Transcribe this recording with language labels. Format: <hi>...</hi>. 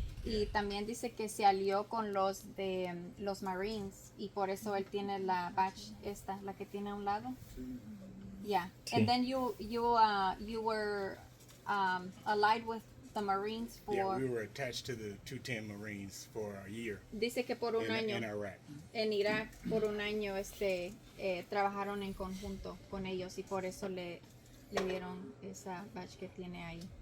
<es>Y también dice que se alió con los de los Marines, y por eso él tiene la badge la que tiene a un lado.</es> <en>Yeah.</en> <es>Sí.</es> <en>And then you were allied with the Marines for. Yeah, we were attached to the 210 Marines for a year.</en> <es>Dice que por un año</es> <en>in Iraq.</en> <es>en Irak, por un año trabajaron en conjunto con ellos, y por eso le dieron esa badge que tiene ahí.</es>